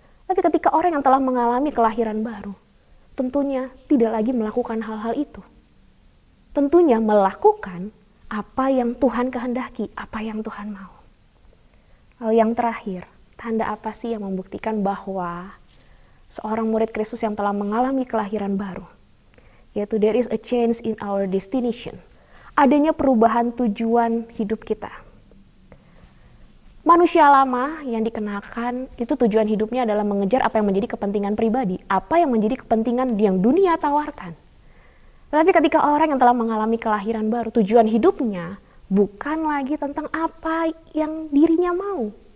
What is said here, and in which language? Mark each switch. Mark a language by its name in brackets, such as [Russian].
[Indonesian] Tapi ketika orang yang telah mengalami kelahiran baru, tentunya tidak lagi melakukan hal-hal itu. Tentunya melakukan apa yang Tuhan kehendaki, apa yang Tuhan mau. Lalu yang terakhir, tanda apa sih yang membuktikan bahwa seorang murid Kristus yang telah mengalami kelahiran baru? [English] Yaitu there is a change in our destination. [Indonesian] Adanya perubahan tujuan hidup kita. Manusia lama yang dikenakan itu tujuan hidupnya adalah mengejar apa yang menjadi kepentingan pribadi, apa yang menjadi kepentingan yang dunia tawarkan. Tetapi ketika orang yang telah mengalami kelahiran baru, tujuan hidupnya bukan lagi tentang apa yang dirinya mau.